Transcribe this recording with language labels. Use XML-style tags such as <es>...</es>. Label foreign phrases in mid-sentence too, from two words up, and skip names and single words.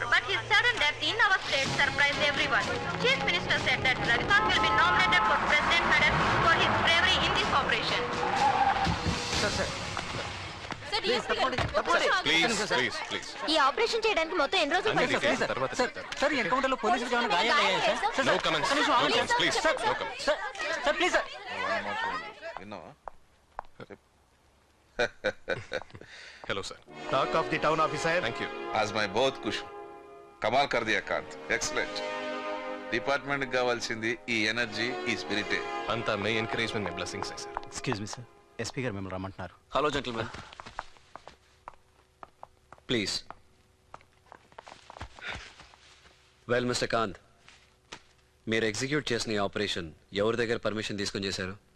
<en>But his sudden death in our state surprised everyone. Chief Minister said that Ravikant will be nominated for President Medal for his bravery in this operation.</en> <te>ప్లీజ్ ఈ ఆపరేషన్ చేయడానికి మొత్తం ఎన్ని రోజులు అన్ని పడుతుంది? డీటెయిల్స్ తర్వాత చెప్తాను. సార్ ఎన్కౌంటర్ లో పోలీసులకు ఏమైనా గాయాలయ్యాయా సార్?</te> <en>no comments, no comments, please no comments. sir please sir.</en> <te>విన్నావా?</te> <en>hello sir, talk of the town officer. thank you.</en> <hi>आज मैं बहुत खुश हूँ. कमाल कर दिया కాంత్, ఎక్సలెంట్.</hi> <te>డిపార్ట్మెంట్ కి కావాల్సింది ఈ ఎనర్జీ, ఈ స్పిరిటే. అంతా మీ ఎంకరేజ్మెంట్, మీ బ్లెస్సింగ్స్ సార్.</te> <en>excuse me</en> <te>సార్, ఎస్పీ గారు మిమ్మల్ని రమ్మంటున్నారు.</te> <en>hello gentlemen, please. well mister</en> <te>కాంత్, మీరు ఎగ్జిక్యూట్ చేసిన ఈ ఆపరేషన్ ఎవరి దగ్గర పర్మిషన్ తీసుకొని చేశారు?</te>